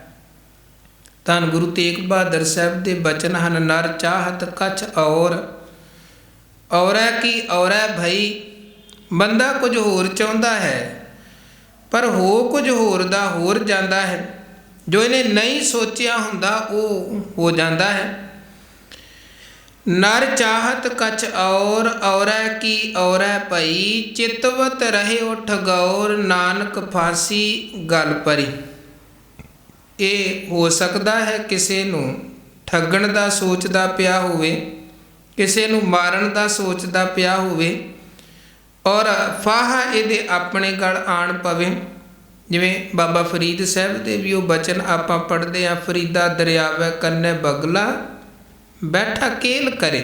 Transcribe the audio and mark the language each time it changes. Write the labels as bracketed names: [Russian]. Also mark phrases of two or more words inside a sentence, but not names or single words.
[Punjabi] ਧੰਨ ਗੁਰੂ ਤੇਗ ਬਹਾਦਰ ਸਾਹਿਬ ਦੇ ਬਚਨ ਹਨ, ਨਰ ਚਾਹਤ ਕਛ ਔਰੈ ਕੀ ਔਰੈ ਭਈ। ਬੰਦਾ ਕੁਝ ਹੋਰ ਚਾਹੁੰਦਾ ਹੈ, ਪਰ ਹੋ ਕੁਝ ਹੋਰ ਦਾ ਹੋਰ ਜਾਂਦਾ ਹੈ। ਜੋ ਇਹਨੇ ਨਹੀਂ ਸੋਚਿਆ ਹੁੰਦਾ ਉਹ ਹੋ ਜਾਂਦਾ ਹੈ। [Braj] नर चाहत कछ औरै की औरै पई, चितवत रहे उठ गौर, नानक फांसी गल परी। [Punjabi] ਇਹ ਹੋ ਸਕਦਾ ਹੈ ਕਿਸੇ ਨੂੰ ਠੱਗਣ ਦਾ ਸੋਚਦਾ ਪਿਆ ਹੋਵੇ, ਕਿਸੇ ਨੂੰ ਮਾਰਨ ਦਾ ਸੋਚਦਾ ਪਿਆ ਹੋਵੇ ਔਰ ਫਾਹਾ ਇਹਦੇ ਆਪਣੇ ਗਲ ਆਣ ਪਵੇ। ਜਿਵੇਂ ਬਾਬਾ ਫਰੀਦ ਸਾਹਿਬ ਦੇ ਵੀ ਉਹ ਬਚਨ ਆਪਾਂ ਪੜ੍ਹਦੇ ਹਾਂ, ਫਰੀਦਾ ਦਰਿਆਵੇ ਕੰਨੇ ਬਗਲਾ ਬੈਠਾ ਕੇਲ ਕਰੇ।